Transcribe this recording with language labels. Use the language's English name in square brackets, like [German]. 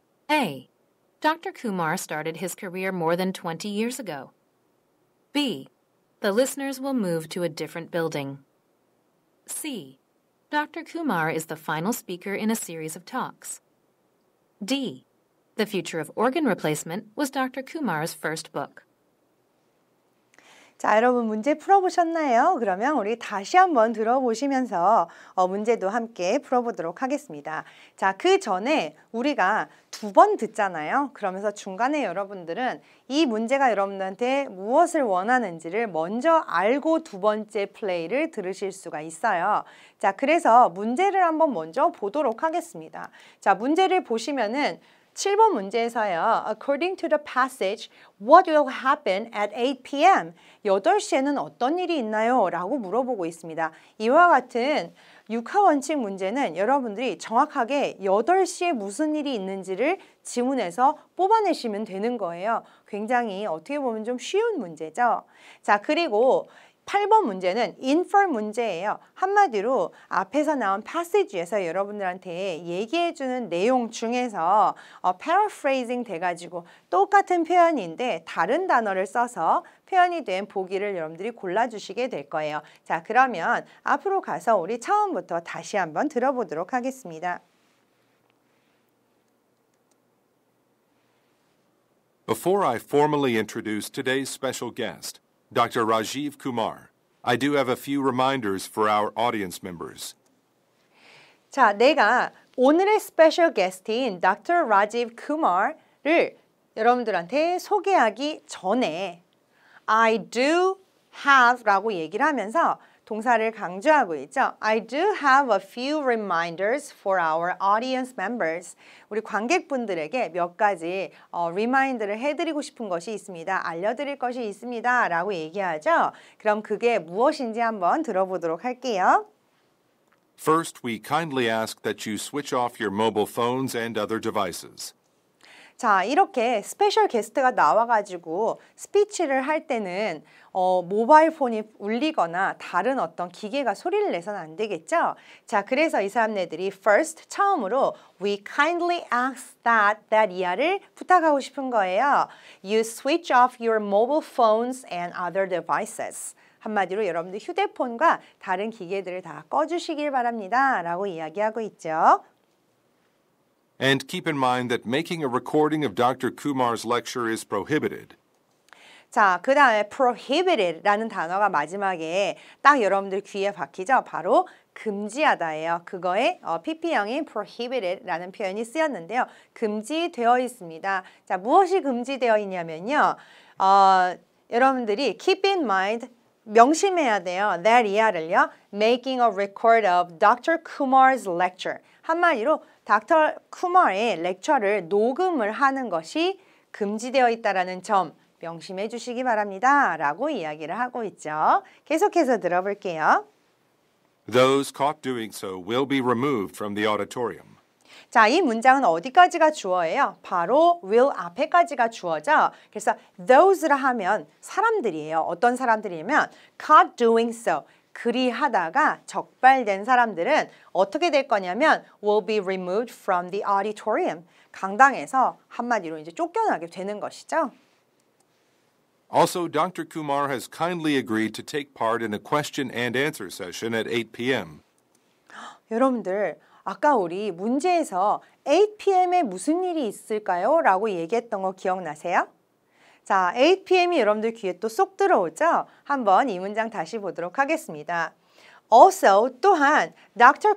[English] A. Dr. Kumar started his career more than 20 years ago. B. The listeners will move to a different building. C. Dr. Kumar is the final speaker in a series of talks. D. The Future of Organ Replacement was Dr. Kumar's first book. [Korean] 자, 여러분 문제 풀어보셨나요? 그러면 우리 다시 한번 들어보시면서 문제도 함께 풀어보도록 하겠습니다. 자, 그 전에 우리가 두 번 듣잖아요. 그러면서 중간에 여러분들은 이 문제가 여러분들한테 무엇을 원하는지를 먼저 알고 두 번째 플레이를 들으실 수가 있어요. 자, 그래서 문제를 한번 먼저 보도록 하겠습니다. 자, 문제를 보시면은 7번 문제에서요. [English] According to the passage, what will happen at 8 p.m.? [Korean] 8시에는 어떤 일이 있나요? 라고 물어보고 있습니다. 이와 같은 육하 원칙 문제는 여러분들이 정확하게 8시에 무슨 일이 있는지를 지문에서 뽑아내시면 되는 거예요. 굉장히 어떻게 보면 좀 쉬운 문제죠. 자, 그리고 8번 문제는 infer 문제예요. 한마디로 앞에서 나온 passage에서 여러분들한테 얘기해주는 내용 중에서 paraphrasing 돼가지고 똑같은 표현인데 다른 단어를 써서 표현이 된 보기를 여러분들이 골라주시게 될 거예요. 자, 그러면 앞으로 가서 우리 처음부터 다시 한번 들어보도록 하겠습니다. [English] Before I formally introduce today's special guest, Dr. Rajiv Kumar, I do have a few reminders for our audience members. [Korean] 자, 내가 오늘의 스페셜 게스트인 Dr. Rajiv Kumar를 여러분들한테 소개하기 전에 [English] I do have [Korean] 라고 얘기를 하면서 동사를 강조하고 있죠. [English] I do have a few reminders for our audience members. [Korean] 우리 관객분들에게 몇 가지 리마인드를 해드리고 싶은 것이 있습니다. 알려드릴 것이 있습니다. 라고 얘기하죠. 그럼 그게 무엇인지 한번 들어보도록 할게요. [English] First, we kindly ask that you switch off your mobile phones and other devices. [Korean] 자, 이렇게 스페셜 게스트가 나와가지고 스피치를 할 때는 모바일 폰이 울리거나 다른 어떤 기계가 소리를 내서는 안 되겠죠? 자, 그래서 이 사람네들이 first, 처음으로 [English] we kindly ask that [Korean] 이하를 부탁하고 싶은 거예요. [English] You switch off your mobile phones and other devices. [Korean] 한마디로 여러분들 휴대폰과 다른 기계들을 다 꺼주시길 바랍니다. 라고 이야기하고 있죠. [English] And keep in mind that making a recording of Dr. Kumar's lecture is prohibited. [Korean] 자, 그 다음에 prohibited라는 단어가 마지막에 딱 여러분들 귀에 박히죠? 바로 금지하다예요. 그거에 PP형인 prohibited라는 표현이 쓰였는데요. 금지되어 있습니다. 자, 무엇이 금지되어 있냐면요. 여러분들이 [English] keep in mind [Korean] 명심해야 돼요. [English] that [Korean] 이하를요. [English] Making a record of Dr. Kumar's lecture. [Korean] 한마디로 닥터 쿠마의 렉처를 녹음을 하는 것이 금지되어 있다는 점 명심해 주시기 바랍니다. 라고 이야기를 하고 있죠. 계속해서 들어볼게요. [English] Those caught doing so will be removed from the auditorium. [Korean] 자, 이 문장은 어디까지가 주어예요? 바로 will 앞에까지가 주어죠. 그래서 those라 하면 사람들이에요. 어떤 사람들이냐면 [English] caught doing so. [Korean] 그리하다가 적발된 사람들은 어떻게 될 거냐면 [English] will be removed from the auditorium. [Korean] 강당에서 한마디로 이제 쫓겨나게 되는 것이죠. [English] Also, Dr. Kumar has kindly agreed to take part in a question and answer session at 8 p.m. [Korean] 여러분들, 아까 우리 문제에서 8 p.m.에 무슨 일이 있을까요? 라고 얘기했던 거 기억나세요? 자, 8 p.m.이 여러분들 귀에 또 쏙 들어오죠? 한번 이 문장 다시 보도록 하겠습니다. Also, 또한 Dr.